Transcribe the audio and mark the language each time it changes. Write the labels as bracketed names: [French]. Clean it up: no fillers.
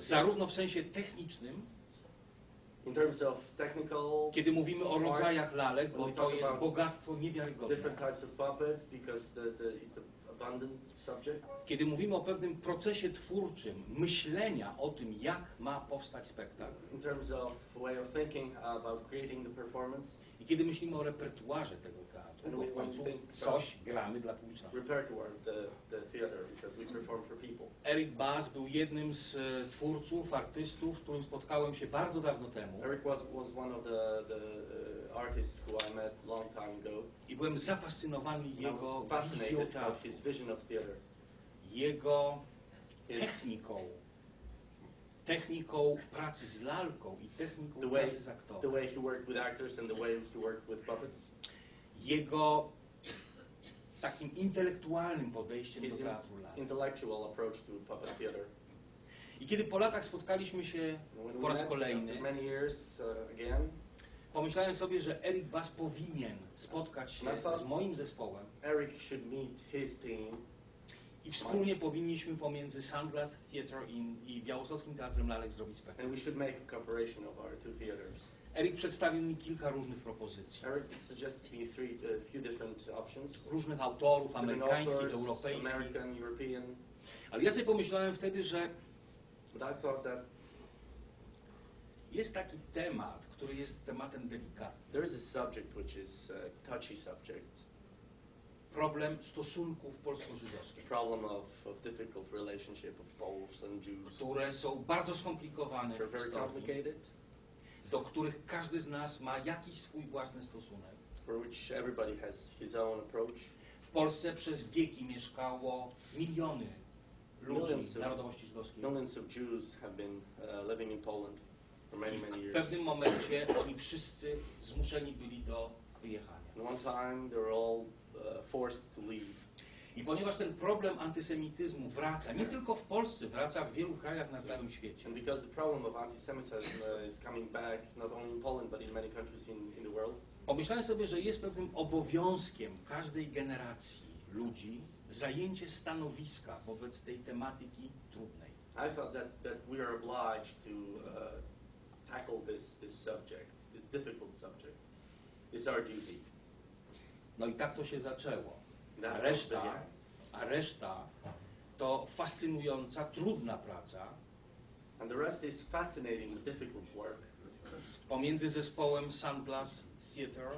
[Polish] Zarówno w sensie technicznym, [English] In terms of technical, [Polish] kiedy mówimy o rodzajach lalek, bo [English] we [Polish] to [English] talk [Polish] jest [English] about [Polish] bogactwo niewiarygodne. [English] different types of puppets, because it's an abundant subject. [Polish] Kiedy mówimy o pewnym procesie twórczym, myślenia o tym, jak ma powstać spektakl. [English] In terms of way of thinking about creating the performance, [Polish] I kiedy myślimy o repertuarze tego teatru, bo w końcu coś gramy dla publiczności. [English] repertoire the theater, because we perform for people. [Polish] Eric Bass był jednym z twórców, artystów, z którym spotkałem się bardzo dawno temu. [English] Eric was one of the artists who I met long time ago. [Polish] I byłem zafascynowany [English] I [Polish] jego [English] was [Polish] wizją [English] fascinated [Polish] teatru, [English] about his vision of theater. [Polish] jego [English] His, [Polish] techniką pracy z lalką i techniką [English] The way- [Polish] pracy z [English] the [Polish] aktorem. [English] way he worked with actors and the way he worked with puppets. [Polish] Jego takim intelektualnym podejściem do [English] His [Polish] teatru lalek. [English] intellectual approach to puppet theater. [Polish] I kiedy po latach spotkaliśmy się [English] And when [Polish] po raz [English] we met [Polish] kolejny, [English] after many years again, [Polish] Pomyślałem sobie, że Eric Bass powinien spotkać się z moim zespołem [English] Eric should meet his team [Polish] i wspólnie powinniśmy pomiędzy Sandglass Theater i Białostockim Teatrem Lalek zrobić spektakl. [English] and we should make a cooperation of our two theaters. [Polish] Eric przedstawił mi kilka różnych propozycji. [English] Eric suggested me a few different options. [Polish] Różnych autorów, [English] Different [Polish] amerykańskich, [English] authors, [Polish] europejskich. [English] American, European. [Polish] Ale ja sobie pomyślałem wtedy, że [English] But I thought that [Polish] jest taki temat, który jest tematem delikatnym. [English] there is a subject which is a touchy subject. [Polish] Problem stosunków polsko-żydowskich, [English] Problem of difficult relationship of Poles and Jews. [Polish] które są bardzo skomplikowane [English] They're [Polish] w [English] very [Polish] historii, [English] complicated, [Polish] do których każdy z nas ma jakiś swój własny stosunek. [English] for which everybody has his own approach. [Polish] W Polsce przez wieki mieszkało miliony ludzi [English] Millions of- [Polish] narodowości żydowskiej. [English] Millions of Jews have been living in Poland for many, [Polish] I [English] many [Polish] w [English] years. [Polish] pewnym momencie oni wszyscy zmuszeni byli do wyjechania. [English] And one time they were all forced to leave. [Polish] I ponieważ ten problem antysemityzmu wraca, nie tylko w Polsce, wraca w wielu krajach na całym świecie. [English] And because the problem of anti-Semitism is coming back not only in Poland but in many countries in the world, [Polish] Pomyślałem sobie, że jest pewnym obowiązkiem każdej generacji ludzi zajęcie stanowiska wobec tej tematyki trudnej. [English] I felt that we are obliged to tackle this subject, the difficult subject. It's our duty. [Polish] No i tak to się zaczęło. [English] That's [Polish] A [English] how it [Polish] reszta, [English] began. [Polish] a reszta to fascynująca, trudna praca [English] And the rest is fascinating, difficult work [Polish] pomiędzy zespołem Sandglass Theater